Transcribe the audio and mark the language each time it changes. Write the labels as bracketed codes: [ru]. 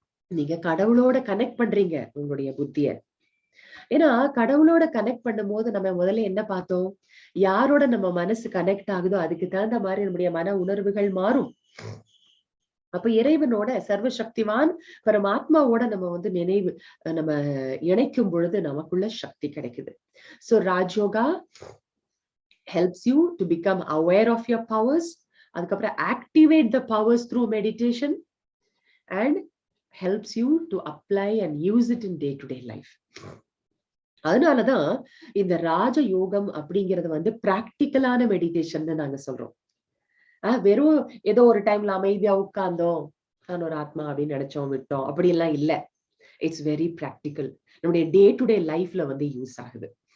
[ta] நீங்க கடவுளோட கனெக்ட் பண்றீங்க உங்களுடைய புத்திய. ஏன்னா கடவுளோட கனெக்ட் பண்ணும் போது நம்ம முதல்ல என்ன பார்த்தோம்? யாரோட நம்ம மனசு கனெக்ட் ஆகுதோ அதுக்கு தகுந்த மாதிரி நம்முடைய மன உணர்வுகள் மாறும். அப்ப இறைவனோட, சர்வசக்திவான் பரமாத்மாவோட நம்ம வந்து நம்ம இணைக்கும் பொழுது நமக்குள்ள சக்தி கிடைக்குது. [en] So Rajayoga helps you to become aware of your powers. [ta] அதுக்கப்புறம் [en] activate the powers through meditation and helps you to apply and use it in day-to-day life. [ta] அதனாலதான் இந்த ராஜ யோகம் அப்படிங்கறது வந்து பிராக்டிக்கலான மெடிடேஷன் நாங்க சொல்றோம். வெறும் ஏதோ ஒரு டைம்ல அமைதியா உட்கார்ந்தோம், நான் ஒரு ஆத்மா அப்படின்னு நினைச்சோம் விட்டோம், அப்படி எல்லாம் இல்ல. இட்ஸ் வெரி பிராக்டிக்கல், நம்முடைய டே டு டே லைஃப்ல வந்து யூஸ் ஆகுது.